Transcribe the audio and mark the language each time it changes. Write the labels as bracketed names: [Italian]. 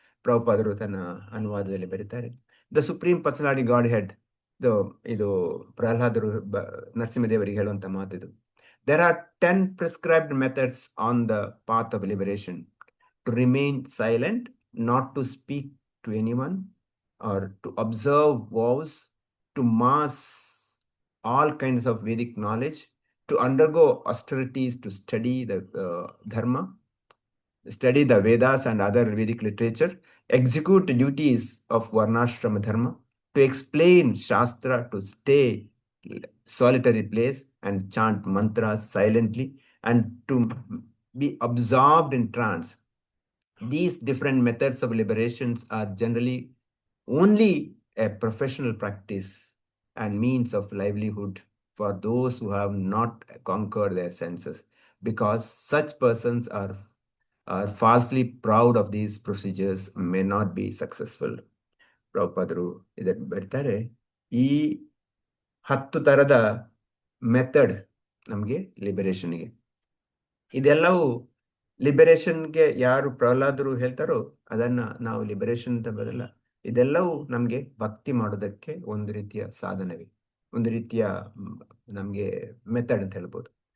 [Kannada] ಪ್ರಭುಪಾದರು ತನ್ನ ಅನುವಾದದಲ್ಲಿ ಬರೀತಾರೆ, [English] the supreme personality godhead, [Kannada] ಇದು ಪ್ರಹ್ಲಾದರು ನರಸಿಂಹದೇವರಿಗೆ ಹೇಳುವಂತ ಮಾತಿದು. [English] There are 10 prescribed methods on the path of liberation: to remain silent, not to speak to anyone, or to observe vows, to mass all kinds of Vedic knowledge, to undergo austerities, to study the dharma, study the Vedas and other Vedic literature, execute duties of Varnashrama dharma, to explain Shastra, to stay solitary place and chant mantras silently, and to be absorbed in trance. These different methods of liberations are generally only a professional practice and means of livelihood for those who have not conquered their senses, because such persons are falsely proud of these procedures may not be successful. [Kannada] ಪ್ರಭುಪಾದರು ಇದನ್ನು ಬರ್ತಾರೆ, ಈ 10 ಥರದ method ನಮಗೆ ಲಿಬರೇಷನ್ಗೆ. ಇದೆಲ್ಲವೂ ಲಿಬರೇಷನ್ಗೆ ಯಾರು ಪ್ರಹ್ಲಾದರು ಹೇಳ್ತಾರೋ ಅದನ್ನ ನಾವು ಲಿಬರೇಷನ್ ಅಂತ ಬರಲ್ಲ. ಇದೆಲ್ಲವೂ ನಮಗೆ ಭಕ್ತಿ ಮಾಡೋದಕ್ಕೆ ಒಂದು ರೀತಿಯ ಸಾಧನವೇ, ಒಂದು ರೀತಿಯ ನಮಗೆ ಮೆಥಡ್ ಅಂತ ಹೇಳ್ಬೋದು.